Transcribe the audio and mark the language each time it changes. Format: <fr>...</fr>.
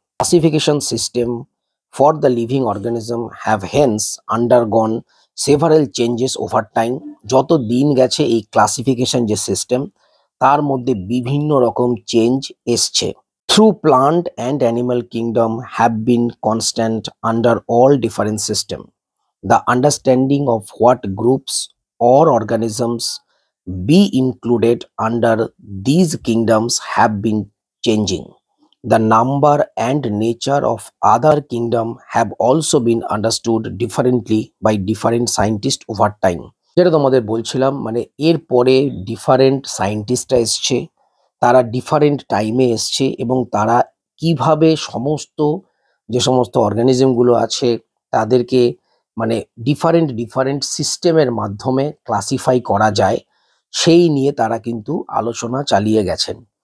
<en>Classification system for the living organism have hence undergone several changes over time.</en> <bn>যত দিন গেছে এই ক্লাসিফিকেশন যে সিস্টেম, তার মধ্যে বিভিন্ন রকম চেঞ্জ এসছে।</bn> <en>Through plant and animal kingdom have been constant under all different system. The understanding of what groups or organisms be included under these kingdoms have been changing. The number and nature of other kingdom have also been understood differently by different scientists over time.</en> <bn>যেটা তোমাদের বলছিলাম, মানে এরপরে different সায়েন্টিস্টরা এসছে, তারা different টাইমে এসছে এবং তারা কিভাবে সমস্ত যে সমস্ত অর্গানিজমগুলো আছে তাদেরকে মানে ডিফারেন্ট ডিফারেন্ট সিস্টেমের মাধ্যমে ক্লাসিফাই করা যায়, সেই নিয়ে তারা কিন্তু আলোচনা চালিয়ে গেছেন।</bn>